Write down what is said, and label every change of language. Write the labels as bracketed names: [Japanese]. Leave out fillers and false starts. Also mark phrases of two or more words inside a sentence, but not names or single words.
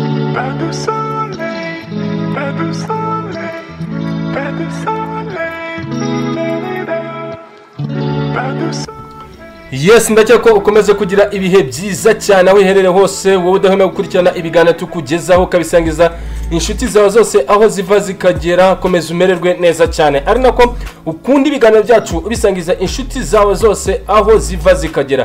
[French] Pas de soleil, pas de soleil, pas de soleil, pas de soleil. [Kinyarwanda] Yes, ndakeka ko ukomeze kugira ibihe byiza cyane aho iherere hose, wowe udahwema gukurikirana ibiganiro tukugezaho kabisangiza inshuti zawe zose aho ziva zikagera. Komeza umererwe neza cyane, ari nako ukunda ibiganiro byacu ubisangiza inshuti zawe zose aho ziva zikagera.